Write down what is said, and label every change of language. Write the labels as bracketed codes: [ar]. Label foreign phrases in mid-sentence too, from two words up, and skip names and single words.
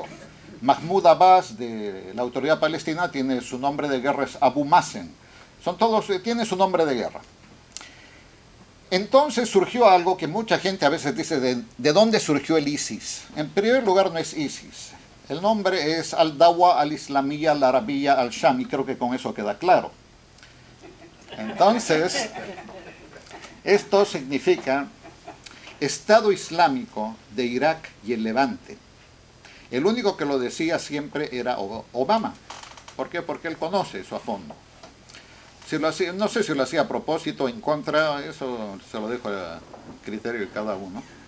[es] Mahmoud Abbas, de la Autoridad Palestina, tiene su nombre de guerra, es Abu Mazen. Tiene su nombre de guerra. Entonces surgió algo que mucha gente a veces dice, ¿de dónde surgió el ISIS? En primer lugar no es ISIS. El nombre es Al-Dawa al-Islamiyya al-Arabiyya al-Sham, y creo que con eso queda claro. Entonces, esto significa Estado Islámico de Irak y el Levante. El único que lo decía siempre era Obama. ¿Por qué? Porque él conoce eso a fondo. No sé si lo hacía a propósito o en contra, eso se lo dejo a criterio de cada uno.